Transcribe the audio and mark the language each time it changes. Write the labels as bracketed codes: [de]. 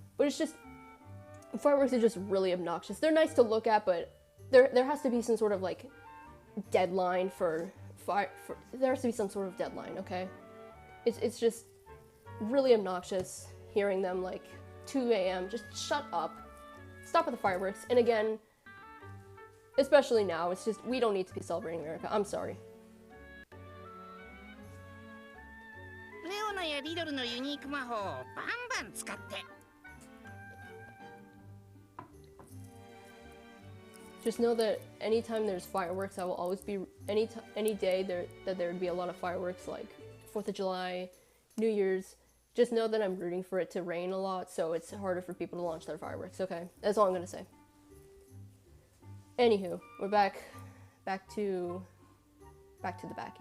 [en] But it's just fireworks are just really obnoxious. They're nice to look at, but there has to be some sort of like deadline for there has to be some sort of deadline, okay? It's just really obnoxious hearing them like 2 a.m. Just shut up. Stop with the fireworks. And again, especially now, it's just we don't need to be celebrating America. I'm sorry. [ja] Leona やリドルのユニーク魔法をバンバン使って。 [en] Just know that anytime there's fireworks, I will always be any day that there would be a lot of fireworks, like 4th of July, New Year's. Just know that I'm rooting for it to rain a lot, so it's harder for people to launch their fireworks. Okay, that's all I'm gonna say. Anywho, we're back to the back.